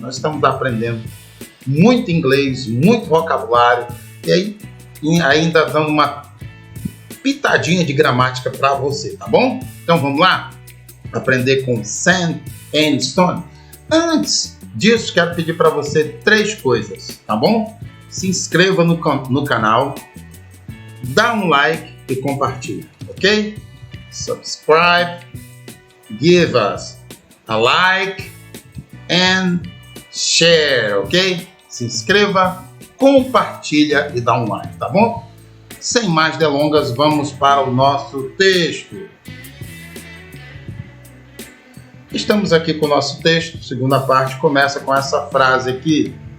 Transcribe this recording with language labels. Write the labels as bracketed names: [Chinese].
[Portuguese] Nós estamos aprendendo muito inglês, muito vocabulário e aí ainda dando uma pitadinha de gramática para você, tá bom? Então vamos lá? Aprender com Sand and Stone. Antes disso, quero pedir para você 3 coisas, tá bom? Se inscreva no canal, dá um like e compartilha, ok? [English] Subscribe, give us a like and share, ok? [Portuguese] Se inscreva, compartilha e dá um like, tá bom? Sem mais delongas, vamos para o nosso texto. Estamos aqui com o nosso texto, segunda parte começa com essa frase aqui.